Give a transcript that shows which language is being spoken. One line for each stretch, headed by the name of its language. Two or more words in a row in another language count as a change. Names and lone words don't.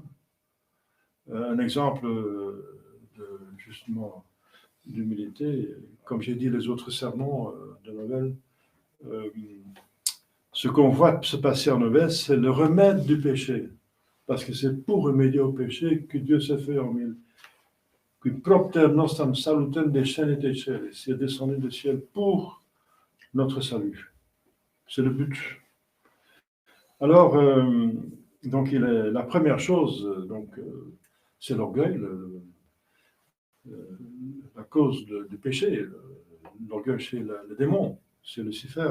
French: Un exemple justement d'humilité, comme j'ai dit les autres sermons de Noël, ce qu'on voit se passer en Noël, c'est le remède du péché, parce que c'est pour remédier au péché que Dieu s'est fait homme.
Latin: Qui propter nostram salutem descendit cieli,
French: c'est descendu du ciel pour notre salut. C'est le but. Alors, donc la première chose, c'est l'orgueil, la cause du péché. L'orgueil, c'est le démon, c'est Lucifer.